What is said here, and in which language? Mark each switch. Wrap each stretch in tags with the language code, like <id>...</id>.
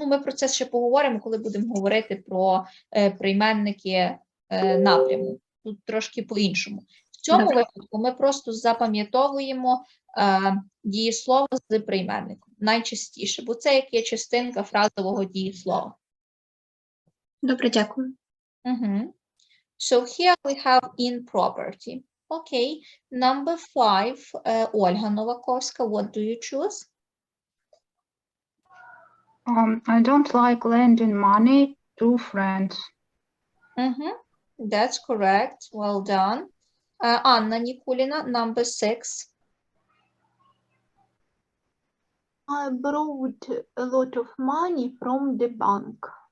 <uk>Ну, ми про це ще поговоримо, коли будемо говорити про прийменники напряму. Тут трошки по-іншому. В цьому випадку ми просто запам'ятовуємо дієслово з прийменником найчастіше, бо це як є частинка фразового дієслова. Добре, дякую.</uk> <en>So here we have in property. Okay, number 5, Ольга Новаковська, what do you choose? I don't like lending money to friends. That's correct, well done. Анна Нікуліна, number 6. I borrowed a lot of money from the bank.</en>